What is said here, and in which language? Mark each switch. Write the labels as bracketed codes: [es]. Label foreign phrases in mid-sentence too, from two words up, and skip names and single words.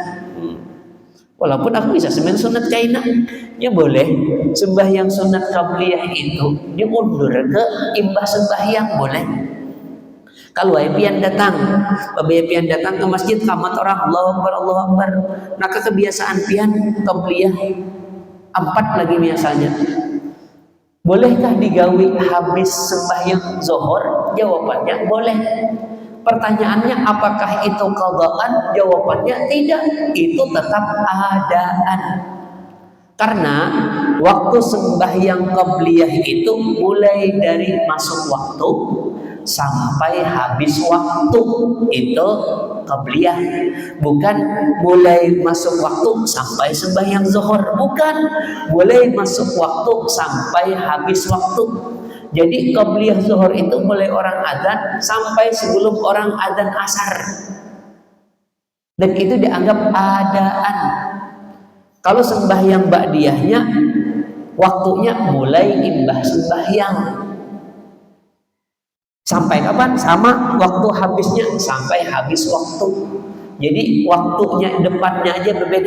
[bjn] Walaupun aku bisa sembahyang sunat kaina, ya boleh sembahyang sunat qabliyah itu diundur ke imbah sembahyang boleh. Kalau pian datang, pian datang ke masjid kamat orang Allahu Akbar, maka kebiasaan pian qabliyah 4 lagi biasanya. Bolehkah digawi habis sembahyang zuhur? [id] Jawabannya boleh. Pertanyaannya apakah itu qadaan? Jawabannya tidak, itu tetap adaan. Karena waktu sembahyang qabliyah itu mulai dari masuk waktu sampai habis waktu, itu qabliyah. Bukan mulai masuk waktu sampai sembahyang zuhur, bukan. Mulai masuk waktu sampai habis waktu. Jadi qabliyah zuhur itu mulai orang adzan sampai sebelum orang adzan asar. Dan itu dianggap adaan. Kalau sembahyang ba'diyahnya waktunya mulai imbah sembahyang. Sampai kapan? Sama waktu habisnya sampai habis waktu. Jadi waktunya depannya aja berbeda.